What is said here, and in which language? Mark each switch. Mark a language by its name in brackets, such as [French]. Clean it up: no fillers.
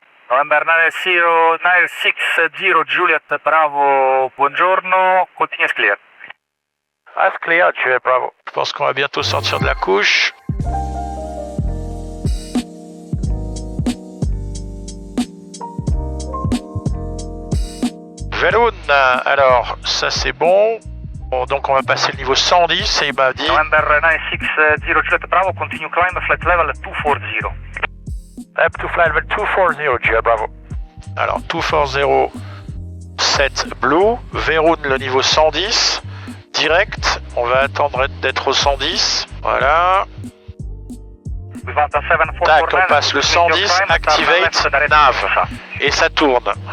[English] November 960 Juliet Bravo, buongiorno, continuous clear. As clear, Juliet Bravo. [French] Je pense qu'on va bientôt sortir de la couche. Vélone, alors ça c'est bon. Bon, donc on va passer le niveau 110 et il m'a dit... [English] November 960 Juliet Bravo, continue climb, flight level 240. Up to flight level 240, Juliet Bravo. [French] Alors 240, 7 blue, Vélone le niveau 110, direct, on va attendre d'être au 110, voilà. Tac, on passe le 110, activate, nav, et ça tourne.